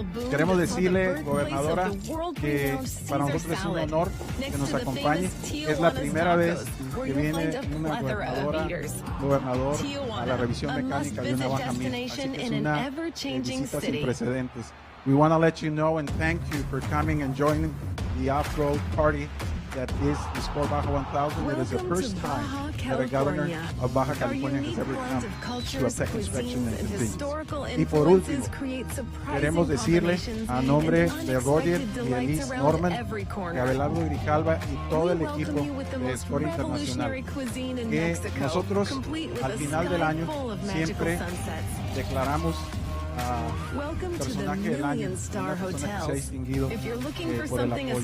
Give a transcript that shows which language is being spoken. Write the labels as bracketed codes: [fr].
[es] Queremos decirle, gobernadora, que para nosotros es un honor que nos acompañe. Es la primera vez que viene una gobernador a la revisión mecánica de una Baja 1000. Así que es una visita sin precedentes. [en] We want to let you know and thank you for coming and joining the off-road party that is the Score Baja 1000. It is the first time that a governor of Baja California has ever come to a tech inspection in the city. [es] Y por último, queremos decirle a nombre de Roger y Elise Norman, de Abelardo Grijalva y todo el equipo de Score Internacional, que nosotros al final del año siempre declaramos personaje del año, una persona que se ha distinguido por el apoyo.